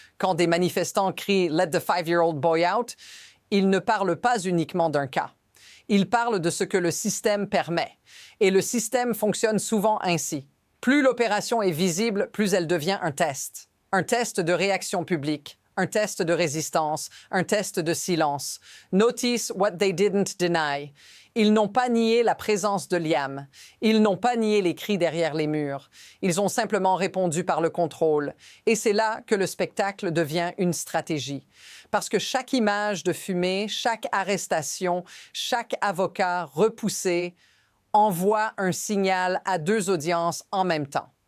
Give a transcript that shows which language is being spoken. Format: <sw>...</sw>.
<fr>Quand des manifestants crient «</fr> <en>Let the 5-year-old boy out</en> <fr>», ils ne parlent pas uniquement d'un cas. Ils parlent de ce que le système permet. Et le système fonctionne souvent ainsi. Plus l'opération est visible, plus elle devient un test. Un test de réaction publique, un test de résistance, un test de silence.</fr> <en>Notice what they didn't deny.</en> <fr>Ils n'ont pas nié la présence de Liam. Ils n'ont pas nié les cris derrière les murs. Ils ont simplement répondu par le contrôle. Et c'est là que le spectacle devient une stratégie. Parce que chaque image de fumée, chaque arrestation, chaque avocat repoussé envoie un signal à 2 audiences en même temps.</fr>